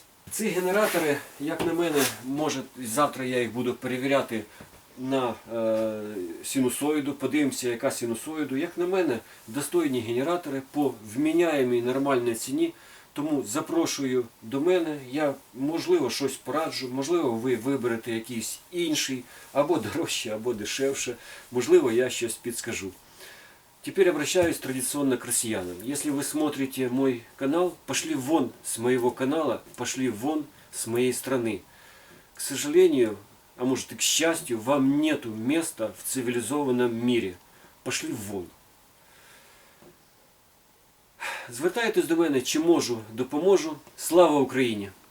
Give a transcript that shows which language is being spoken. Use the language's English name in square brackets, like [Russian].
[Ukrainian] Ці генератори, як на мене, може завтра я їх буду перевіряти на синусоїду, подивимося, яка синусоїду. Як на мене, достойні генератори по вміняємій нормальній ціні. Тому запрошую до мене, я, можливо, щось пораджу, можливо, ви виберете якийсь інший, або дорожче, або дешевше, можливо, я щось підскажу. [Russian] Теперь обращаюсь традиционно к россиянам. Если вы смотрите мой канал, пошли вон с моего канала, пошли вон с моей страны. К сожалению, а может и к счастью, вам нету места в цивилизованном мире. Пошли вон. [Ukrainian] Звертайтесь до мене, чи можу, допоможу. Слава Україні!